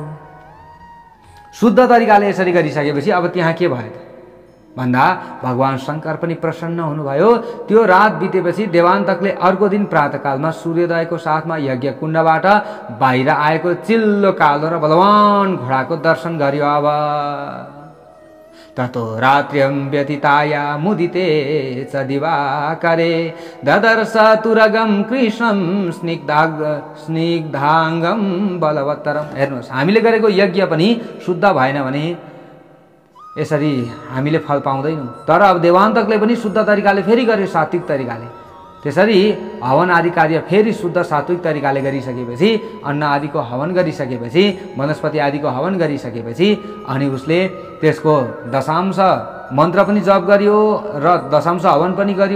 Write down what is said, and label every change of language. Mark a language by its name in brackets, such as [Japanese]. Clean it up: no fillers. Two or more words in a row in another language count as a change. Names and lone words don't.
[Nepali] शुद्ध तरिकाले यसरी गरिसकेपछि अब त्यहाँ के भयो त भन्दा भगवान शङ्कर पनि प्रसन्न हुनुभयो। त्यो रात बितेपछि देवान्तकले अर्को दिन प्रातःकालमा सूर्योदयको साथमा यज्ञ कुण्डबाट बाहिर आएको चिल्लो कालो र बलवान घोडाको दर्शन गर्यो। [Sanskrit] अब ततो रात्र्यं व्यतीताया मुदिते च दिवाकरे ददर्श तुरगं कृष्णं स्निग्धाङ्गं बलवत्तरम। [Nepali] हेर्नुहोस्, हामीले गरेको यज्ञ पनि शुद्ध भएन भने यसरी हामीले फल पाउँदैनौँ। तर अब देवान्तकले पनि शुद्ध तरिकाले फेरि गर्यो, सात्विक तरिकाले। त्यसरी हवन आदि कार्य फेरि शुद्ध सात्विक तरिकाले गरिसकेपछि, अन्न आदिको हवन गरिसकेपछि, वनस्पति आदिको हवन गरिसकेपछि अनि उसले त्यसको दशांश मन्त्र पनि जप गर्यो र दशांश हवन पनि गर्यो।